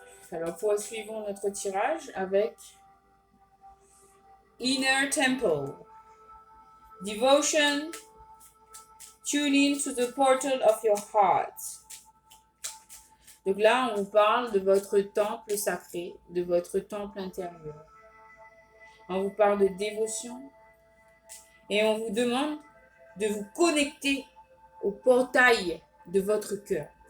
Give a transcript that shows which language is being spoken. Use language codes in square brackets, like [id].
[fr] Alors, poursuivons notre tirage avec Inner Temple. [en] Devotion. Tune in to the portal of your heart. [fr] Donc là, on vous parle de votre temple sacré, de votre temple intérieur. On vous parle de dévotion et on vous demande de vous connecter au portail de votre cœur.